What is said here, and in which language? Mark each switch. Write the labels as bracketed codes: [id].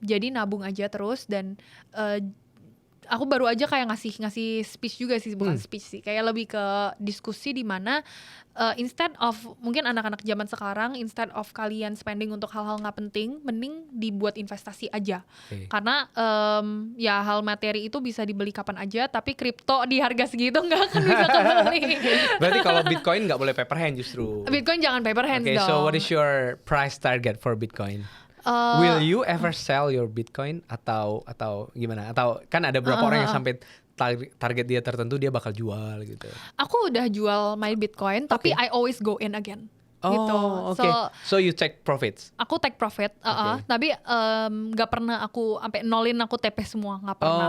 [id] Jadi nabung aja terus dan aku baru aja kayak ngasih speech juga sih, bukan speech sih, kayak lebih ke diskusi di mana [en] instead of [id] mungkin anak-anak zaman sekarang, instead of kalian [en] spending [id] untuk hal-hal nggak penting, mending dibuat investasi aja. Oke. Karena ya hal materi itu bisa dibeli kapan aja, tapi kripto di harga segitu nggak akan bisa kebeli. Berarti kalau Bitcoin nggak boleh [en] paper hand [id] justru. Bitcoin jangan [en] paper hands Okay, [id] dong. [en] so what is your price target for Bitcoin? Will you ever sell your Bitcoin [id] atau gimana? Atau kan ada beberapa orang yang sampai target dia tertentu dia bakal jual gitu. Aku udah jual [en] my Bitcoin, [id] tapi [en] I always go in again. [id] Gitu. [en] Oh, oke. So you take profits. [id] Aku [en] take profit, [id] tapi nggak pernah aku sampai nolin aku TP semua, nggak pernah.